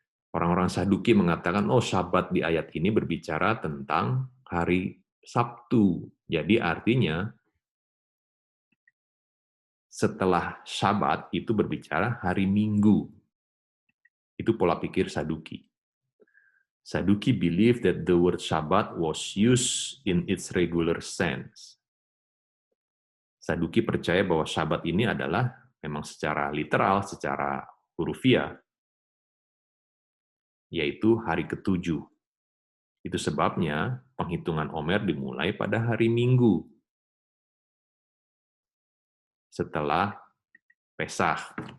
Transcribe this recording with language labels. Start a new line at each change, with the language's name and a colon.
Indonesian: Orang-orang Saduki mengatakan, oh Syabat di ayat ini berbicara tentang hari Sabtu. Jadi artinya setelah Syabat itu berbicara hari Minggu. Itu pola pikir Saduki.
English: Saduki believe that the word Shabbat was used in its regular sense.
Indonesian: Saduki percaya bahwa Syabat ini adalah memang secara literal, secara hurufiah, yaitu hari ketujuh. Itu sebabnya penghitungan Omer dimulai pada hari Minggu, setelah Pesach.